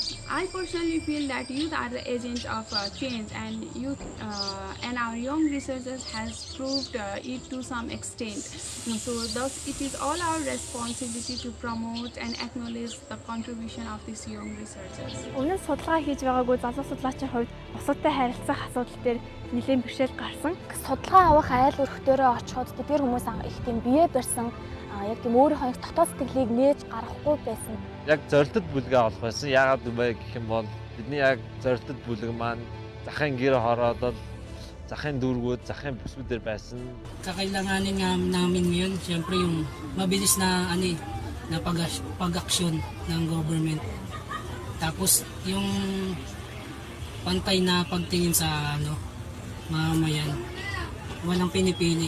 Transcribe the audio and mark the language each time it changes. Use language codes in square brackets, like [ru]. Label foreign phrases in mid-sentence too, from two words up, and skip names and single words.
[en] I personally feel that youth are the agent of change, and youth and our young researchers has proved it to some extent. So thus it is all our responsibility to promote and acknowledge the contribution of these young researchers. [mn] Өмнө нь судалгаа хийж байгаагүй залуу судлаачийн хувьд бусадтай харилцах асуудал дээр нэлээд бэрхшээл гарсан. Судалгаа авах айл өрхтөөрөө очиход тэдгээр хүмүүс их тийм бие барьсан яг тийм өөрийнхөө дотоод сэтгэлийг нээж гаргахгүй байсан. Яг зорилтод бүлгээ олох байсан. Яагаад вэ гэх юм бол бидний яг зорилтод бүлэг маань захын гэр хороодол захын дүүргүүд, захын бүсгүүдээр байсан. [tl] Kakailanganin namin ngayon, siyempre yung mabilis na pag-aksyon ng government. Tapos yung pantay na pagtingin sa mamamayan. Walang pinipili.